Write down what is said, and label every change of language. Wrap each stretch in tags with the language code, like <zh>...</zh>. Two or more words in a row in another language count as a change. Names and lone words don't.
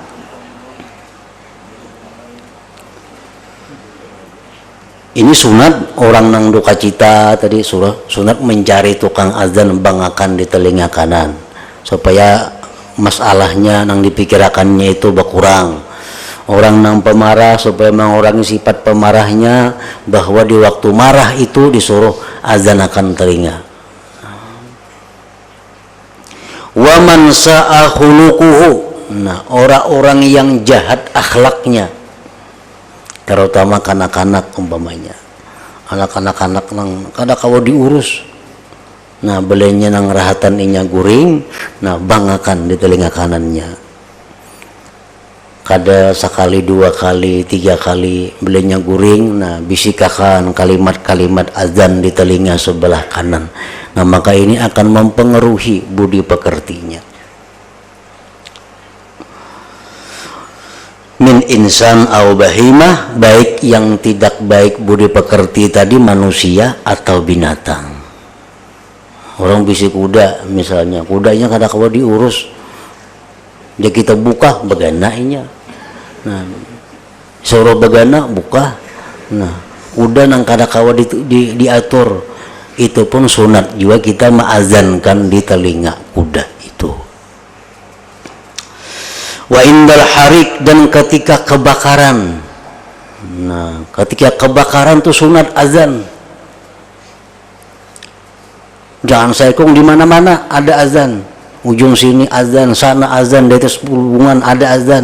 <bjn>Ini sunat orang nang duka cita tadi, sunat mencari tukang azan bangakan di telinga kanan supaya masalahnya nang dipikirakannya itu berkurang. Orang nang pemarah supaya mengurangi sifat pemarahnya, bahwa di waktu marah itu disuruh azanakan telinga.</bjn> <ar>Wa man sa'a khuluquhu,</ar> <bjn>nah orang-orang yang jahat akhlaknya, terutama kanak-kanak umpamanya, anak-anak nang kada kawa diurus, nah belenya nang rahatan inya guring, nah bangakan di telinga kanannya, kada sekali, dua kali, tiga kali belenya guring, nah bisikakan kalimat-kalimat azan di telinga sebelah kanan.</bjn> <id>Nah maka ini akan mempengaruhi budi pekertinya.</id> <ar>Min min insan au bahimah,</ar> <id>baik yang tidak baik budi pekerti tadi manusia atau binatang.</id> <bjn>Orang bisi kuda misalnya, kudanya kada kawa diurus, dia kita buka beganainya. Nah, suruh begana buka. Nah, kuda nang kada kawa diatur, itu pun sunat juga kita mengazankan di telinga kuda itu.</bjn> <ar>Wa indal harik,</ar> <id>dan ketika kebakaran.</id> <bjn>Nah, ketika kebakaran tuh sunat azan. Jangan saikung di mana-mana ada azan.</bjn> <id>Ujung sini azan, sana azan, di atas hubungan ada azan.</id>